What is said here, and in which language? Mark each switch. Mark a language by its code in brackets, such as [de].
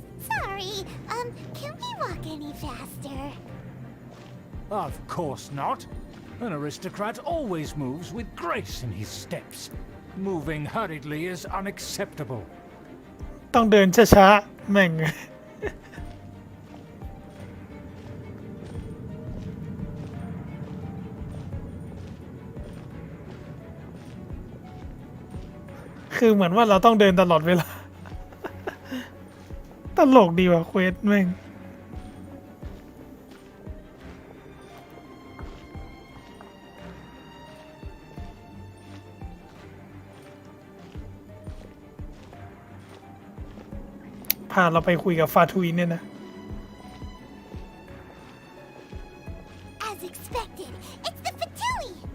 [en] Sorry, can we walk any faster? Of course not. An aristocrat always moves with grace in his steps. Moving hurriedly is unacceptable. [th] ต้องเดินช้าๆ แม่ง คือเหมือนว่าเราต้องเดินตลอดเวลา ตลกดีว่ะเควสแม่ง พาเราไปคุยกับฟาทุยเนี่ยนะ [en] As expected, it's the Fatui!